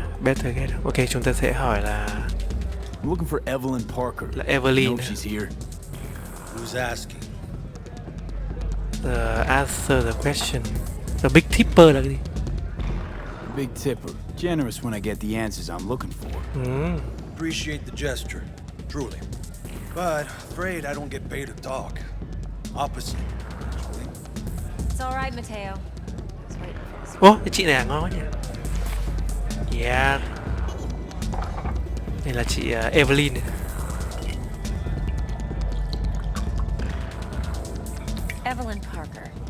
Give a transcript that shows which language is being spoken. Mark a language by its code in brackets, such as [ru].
[en] Better get up. Ok, [vi] chúng ta sẽ hỏi là [en] I'm looking for Evelyn Parker. [vi] Là Evelyn. [en] I know she's here. Who's asking? Answer the question. The big tipper [vi] là cái gì? [en] Big tipper. Generous when I get the answers I'm looking for. Appreciate the gesture, truly. But afraid I don't get paid to talk. Opposite, actually. It's all right, Mateo. [vi] Ô, cái chị này ngon quá nhỉ? Yeah. Đây là chị Evelyn này. [en] Evelyn Parker.